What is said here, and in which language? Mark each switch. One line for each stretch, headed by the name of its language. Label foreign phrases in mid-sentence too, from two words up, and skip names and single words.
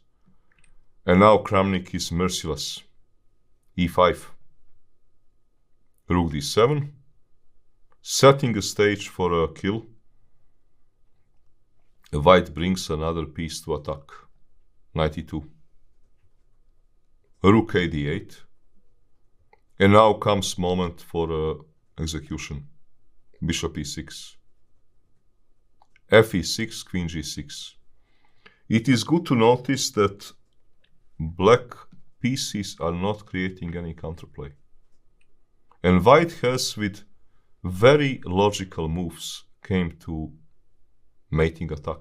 English: And now Kramnik is merciless. e5, rook d7, setting a stage for a kill. White brings another piece to attack. Knight e2, rook a d8, and now comes moment for execution. Bishop e6, f e6, queen g6. It is good to notice that black pieces are not creating any counterplay, and white has, with very logical moves, came to mating attack.